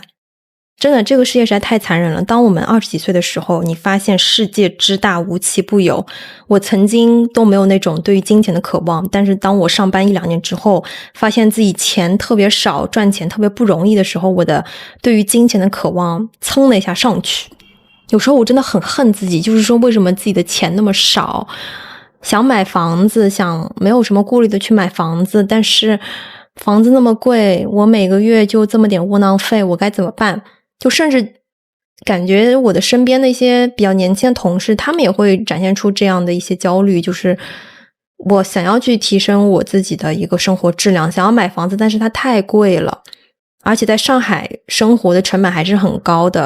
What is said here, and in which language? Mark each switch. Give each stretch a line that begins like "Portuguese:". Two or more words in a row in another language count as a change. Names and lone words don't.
Chinese: 真的，這個世界實在太殘忍了。當我們20幾歲的時候，你發現世界之大無奇不有。我曾經都沒有那種對於金錢的渴望，但是當我上班1-2年之後，發現自己錢特別少，賺錢特別不容易的時候，我的對於金錢的渴望噌的一下上去。有時候我真的很恨自己，就是說為什麼自己的錢那麼少，想買房子，想沒有什麼顧慮的去買房子，但是房子那麼貴，我每個月就這麼點窩囊費，我該怎麼辦？就甚至感覺我的身邊的一些比較年輕的同事，他們也會展現出這樣的一些焦慮，就是我想要去提升我自己的一個生活質量，想要買房子，但是它太貴了，而且在上海生活的成本還是很高的。